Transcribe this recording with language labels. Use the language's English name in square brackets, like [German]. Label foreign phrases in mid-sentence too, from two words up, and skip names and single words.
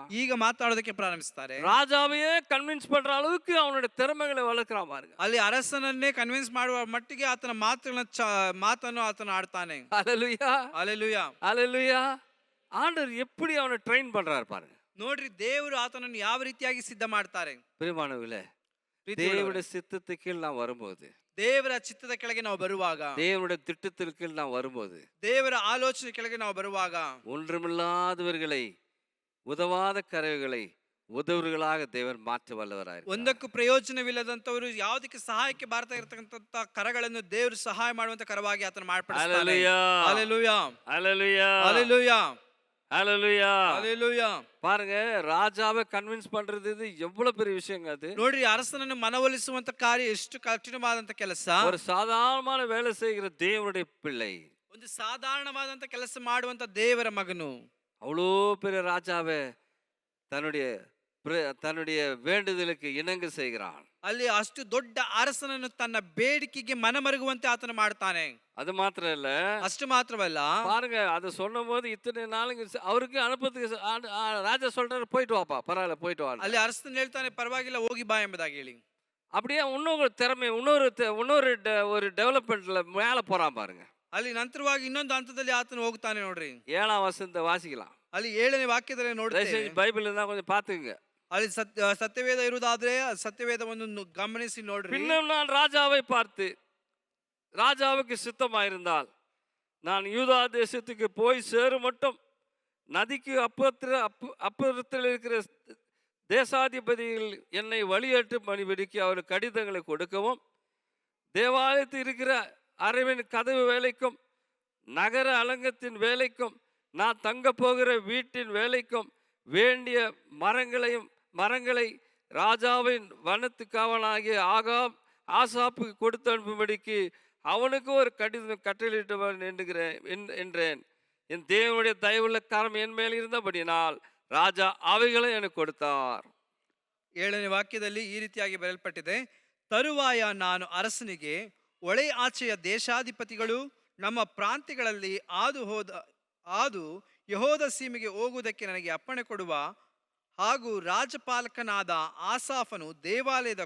[Kannada] ಈಗ ಮಾತಾಡೋದಕ್ಕೆ ಪ್ರಾರಂಭಿಸ್ತಾರೆ. [Tamil] ராஜாவையே கன்வின்ஸ் பண்ற அளவுக்கு அவனுடைய திறமைகளை வளர்க்கிறான் பாருங்க. [Kannada] ಅಲ್ಲಿ ಅರಸನನ್ನೇ ಕನ್ವಿನ್ಸ್ ಮಾಡುವ ಮಟ್ಟಿಗೆ ಆತನ ಮಾತನ್ನು ಆತನ ಆಡ್ತಾನೆ. [Tamil] அல்லேலூயா, [Kannada] ಅಲ್ಲೆಲೂಯಾ, [Tamil] அல்லேலூயா. ஆண்டவர் எப்படி அவனை ட்ரெயின் பண்றாரு பாருங்க. [Kannada] ನೋಡ್ರಿ, ದೇವರು ಆತನನ್ನು ಯಾವ ರೀತಿಯಾಗಿ ಸಿದ್ಧ ಮಾಡ್ತಾರೆ. [Tamil] பிரியமானவர்களே, தேவனுடைய சித்தத்துக்கு கீழ் நான் வரும்போது, [Kannada] ದೇವರ ಚಿತ್ತದ ಕೆಳಗೆ ನಾವು ಬರುವಾಗ, [Tamil] தேவனுடைய திட்டத்திற்கு கீழ் நான் வரும்போது, [Kannada] ದೇವರ ಆಲೋಚನೆ ಕೆಳಗೆ ನಾವು ಬರುವಾಗ, [Tamil] ஒன்றுமில்லாதவர்களை, உதவாத கருவிகளை உதவுகளாக தேவன் மாற்ற வல்லவராய். [Kannada] ಒಂದಕ್ಕೂ ಪ್ರಯೋಜನವಿಲ್ಲದಂತವರು, ಯಾವುದಕ್ಕೆ ಸಹಾಯಕ್ಕೆ ಬಾರ್ತಾ ಇರತಕ್ಕಂತ ಕರಗಳನ್ನು ದೇವರು ಸಹಾಯ ಮಾಡುವಂತ ಕರವಾಗಿ ಆತನ ಮಾಡ್ಪಡಿಸ್ತಾನೆ. [Tamil] அல்லேலூயா, அல்லேலூயா, அல்லேலூயா, அல்லேலூயா, அல்லேலூயா. அல்லேலூயா. பாருங்க, ராஜாவை கன்வின்ஸ் பண்றது இது எவ்வளவு பெரிய விஷயங்க. அது [Kannada] ನೋಡ್ರಿ, ಅರಸನನ್ನು ಮನವೊಲಿಸುವಂತ ಕಾರ್ಯ ಎಷ್ಟು ಕಠಿಣವಾದಂತ ಕೆಲಸ. [Tamil] ஒரு சாதாரணமான வேலை செய்கிற தேவனுடைய பிள்ளை, [Kannada] ಒಂದು ಸಾಧಾರಣವಾದಂತ ಕೆಲಸ ಮಾಡುವಂತ ದೇವರ ಮಗನು [Tamil] அவ்வளோ பெரிய ராஜாவை தன்னுடைய வேண்டுதலுக்கு இணங்க செய்கிறான். [Kannada] ಅಲ್ಲಿ ಅಷ್ಟು ದೊಡ್ಡ ಅರಸನನ್ನು ತನ್ನ ಬೇಡಿಕೆಗೆ ಮನಮರುಗುವಂತೆ ಆತನ ಮಾಡ್ತಾನೆ. [Tamil] அது மாத்திரம் இல்ல, [Kannada] ಅಷ್ಟು ಮಾತ್ರವಲ್ಲ, [Tamil] பாருங்க, அதை சொன்னும் போது இத்தனை நாளுங்க அவருக்கு அனுப்பத்துக்கு ராஜா சொல்றாரு, போயிட்டு வாப்பா, பரவாயில்ல போயிட்டு வா. [Kannada] ಅಲ್ಲಿ ಅರಸನ ಹೇಳ್ತಾನೆ, ಪರವಾಗಿಲ್ಲ ಹೋಗಿ ಬಾ ಎಂಬುದಾಗಿ ಹೇಳಿ. [Tamil] அப்படியே இன்னொரு திறமை, இன்னொரு ஒரு டெவலப்மெண்ட்ல மேல போறான் பாருங்க. [Kannada] ಅಲ್ಲಿ ನಂತರವಾಗಿ ಇನ್ನೊಂದು ಹಂತದಲ್ಲಿ ಆತನು ಹೋಗ್ತಾನೆ. ನೋಡ್ರಿ, [Tamil] 7ஆம் வசனத்தை வாசிக்கலாம். [Kannada] ಅಲ್ಲಿ 7ನೇ ವಾಕ್ಯದಲ್ಲಿ ನೋಡ್ತೇವೆ. [Tamil] பைபிள் இருந்தா கொஞ்சம் பாத்துங்க. [Kannada] ಅಲ್ಲಿ ಸತ್ಯವೇದ ಇರುವುದಾದ್ರೆ ಸತ್ಯವೇದವನ್ನು ಗಮನಿಸಿ ನೋಡ್ರಿ. [Tamil] பின்னும் நான் ராஜாவை பார்த்து, ராஜாவுக்கு சித்தமாயிருந்தால் நான் யூதா தேசத்துக்கு போய் சேரும் மட்டும் நதிக்கு அப்புறத்தில் இருக்கிற தேசாதிபதிகள் என்னை வழியேற்று மணிபடிக்கு அவர் கடிதங்களை கொடுக்கவும், தேவாலயத்தில் இருக்கிற அரவின் கதவு வேலைக்கும் நகர அலங்கத்தின் வேலைக்கும் நான் தங்க போகிற வீட்டின் வேலைக்கும் வேண்டிய மரங்களை ராஜாவின் வனத்து காவலாகிய ஆசாப்புக்கு கொடுத்து அனுப்பும்படிக்கு அவனுக்கு ஒரு கடிதம் கட்டளையிட்டவன் என்றேன். என் தேவனுடைய தயவுள்ள கரம் என் மேல் இருந்தபடினால் [Kannada] ರಾಜ ಅವುಗಳೇ [Tamil] எனக்கு கொடுத்தார். [Kannada] 7ನೇ ವಾಕ್ಯದಲ್ಲಿ ಈ ರೀತಿಯಾಗಿ ಬರೆಯಲ್ಪಟ್ಟಿದೆ, ತರುವಾಯ ನಾನು ಅರಸನಿಗೆ, ಒಳೆ ಆಚೆಯ ದೇಶಾಧಿಪತಿಗಳು ನಮ್ಮ ಪ್ರಾಂತ್ಯಗಳಲ್ಲಿ ಹಾದು ಯೆಹೂದ ಸೀಮೆಗೆ ಹೋಗುವುದಕ್ಕೆ ನನಗೆ ಅಪ್ಪಣೆ ಕೊಡುವ ಹಾಗೂ ರಾಜಪಾಲಕನಾದ ಆಸಾಫನು ದೇವಾಲಯದ